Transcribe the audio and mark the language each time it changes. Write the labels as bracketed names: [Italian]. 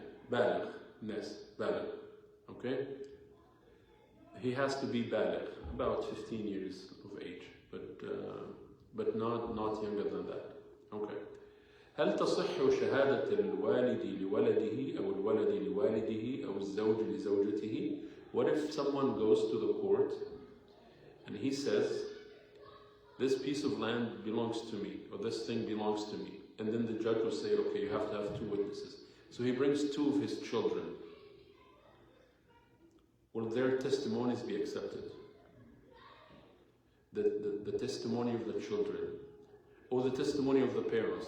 [English] Baligh, yes, baligh. Okay? He has to be baligh, about 15 years of age, but not younger than that. Okay. [Arabic] هل تصح شهادة الوالد لولده أو الولد لوالده أو الزوج لزوجته? [English] What if someone goes to the court and he says, this piece of land belongs to me, or this thing belongs to me, and then the judge will say, okay, you have to have two witnesses. So he brings two of his children. Will their testimonies be accepted? The testimony of the children, or the testimony of the parents.